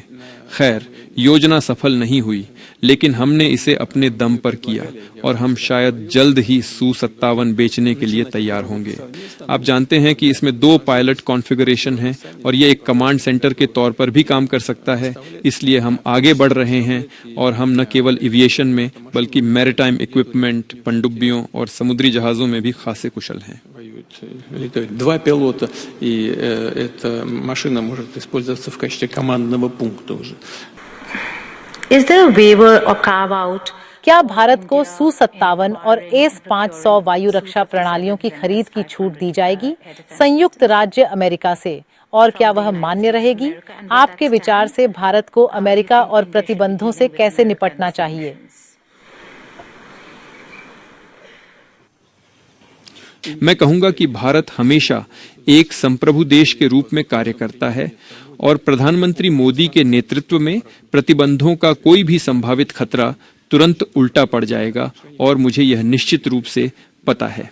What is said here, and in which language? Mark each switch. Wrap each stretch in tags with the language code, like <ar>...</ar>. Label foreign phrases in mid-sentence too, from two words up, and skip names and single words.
<hi>खैर, योजना सफल नहीं हुई, लेकिन हमने इसे अपने दम पर किया और हम शायद जल्द ही Su-57 बेचने के लिए तैयार होंगे। आप जानते हैं कि इसमें 2 पायलट कॉन्फ़िगरेशन हैं और ये एक कमांड सेंटर के तौर पर भी काम कर सकता है। इसलिए हम आगे बढ़ रहे हैं और हम न केवल एविएशन में बल्कि मैरीटाइम इक्विपमेंट, पनडुब्बियों और समुद्री जहाजों में भी खासे कुशल हैं।</hi> <ru>Летают 2 пилота, и эта машина может использоваться в качестве командного пункта уже.</ru> <en>Is there a waiver or carve out?</en> <hi>क्या भारत को Su-57 और AS-500 वायु रक्षा प्रणालियों की खरीद की छूट दी जाएगी संयुक्त राज्य अमेरिका से, और क्या वह मान्य रहेगी? आपके विचार से भारत को अमेरिका और प्रतिबंधों से कैसे निपटना चाहिए? मैं कहूंगा कि भारत हमेशा एक संप्रभु देश के रूप में कार्य करता है और प्रधानमंत्री मोदी के नेतृत्व में प्रतिबंधों का कोई भी संभावित खतरा तुरंत उल्टा पड़ जाएगा और मुझे यह निश्चित रूप से पता है।</hi>